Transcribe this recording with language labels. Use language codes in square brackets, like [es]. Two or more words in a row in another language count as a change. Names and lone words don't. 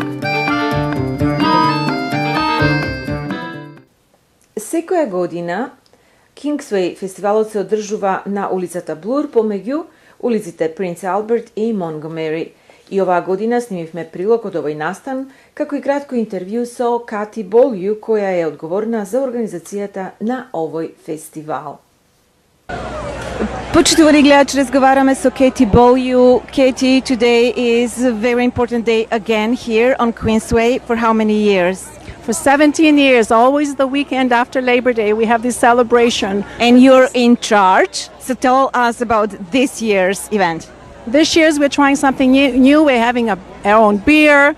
[mk] Секоја година Kingsway фестивалот се одржува на улицата Блур помеѓу улиците Принц Алберт и Монгомери. И оваа година снимивме прилог од овој настан, како и кратко интервју со Кати Болју, која е одговорна за организацијата на овој фестивал. Почитувани гледачи, разговараме со Katie Bolju. [en] Katie, today is a very important day again here on Queensway. For how many years? For 17 years, always the weekend after Labor Day, we have this celebration. And you're in charge, so tell us about this year's event. This year's we're trying something new. We're having our own beer.